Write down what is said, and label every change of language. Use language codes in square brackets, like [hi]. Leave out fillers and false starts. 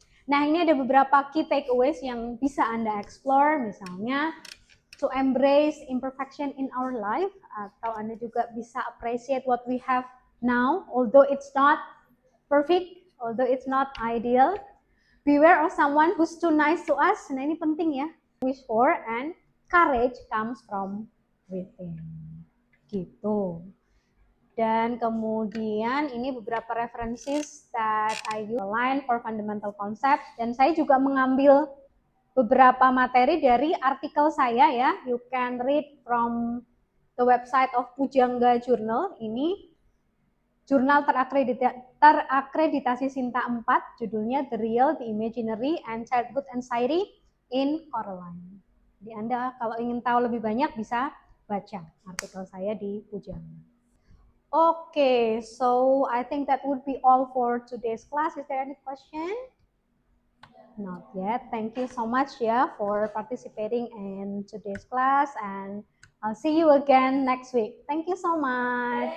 [id] Nah ini ada beberapa key takeaways yang bisa Anda explore, misalnya [en] to embrace imperfection in our life, [id] atau Anda juga bisa [en] appreciate what we have now, although it's not perfect, although it's not ideal. Beware of someone who's too nice to us. [id] Nah ini penting ya. [en] Wish for and courage comes from within. [id] Gitu. Dan kemudian ini beberapa [en] references that I use online for fundamental concepts, [id] dan saya juga mengambil beberapa materi dari artikel saya ya. [en] You can read from the website of Pujangga Journal. [id] Ini jurnal terakreditasi Sinta 4, judulnya The Real, The Imaginary, and Childhood Anxiety in Coraline. Jadi Anda kalau ingin tahu lebih banyak bisa baca artikel saya di Pujangga. [en] Okay, so I think that would be all for today's class. Is there any question? Not yet. Thank you so much for participating in today's class, and I'll see you again next week. Thank you so much.